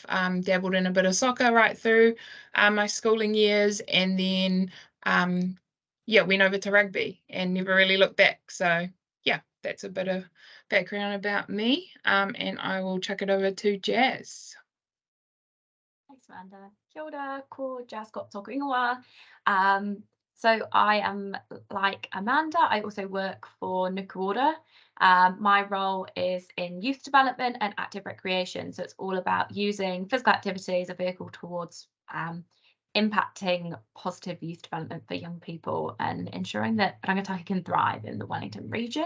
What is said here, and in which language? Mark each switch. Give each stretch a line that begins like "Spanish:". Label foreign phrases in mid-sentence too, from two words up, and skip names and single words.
English: Dabbled in a bit of soccer right through my schooling years, and then went over to rugby and never really looked back. So that's a bit of background about me, and I will chuck it over to Jazz. Thanks, Amanda.
Māori: Kia ora, ko Jasmin Scott tōku ingoa.
English: So I am like Amanda. I also work for Nakora. My role is in youth development and active recreation. So it's all about using physical activity as a vehicle towards impacting positive youth development for young people and ensuring that rangatahi can thrive in the Wellington region.